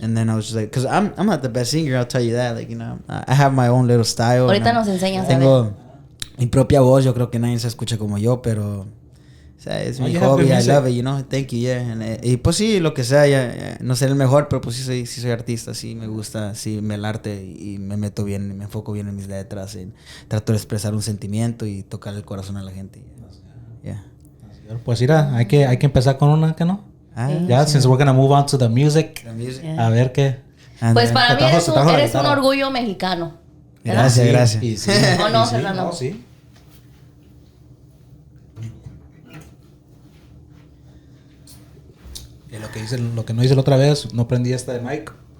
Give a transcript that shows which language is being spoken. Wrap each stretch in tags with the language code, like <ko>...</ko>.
<en>And then I was just like, because I'm not the best singer, I'll tell you that, I have my own little style.</en> <es>Ahorita nos enseñas, tengo mi propia voz, yo creo que nadie se escucha como yo, pero es mi hobby,</es> <en>I love it, thank you, yeah.</en> <es>Y pues sí, lo que sea, no seré el mejor, pero pues sí soy artista, sí me gusta, sí el arte y me meto bien, me enfoco bien en mis letras, trato de expresar un sentimiento y tocar el corazón a la gente.</es> <en>Yeah.</en> <es>Pues mira, hay que empezar con una, ¿que no?</es> <en>Since we're gonna move on to the music. Yeah.</en> <es>A ver qué. Pues para mí eres un orgullo mexicano. Gracias. Sí. ¿O no, Fernando? No, sí. Lo que no hice la otra vez, no prendí esta de mic.</es>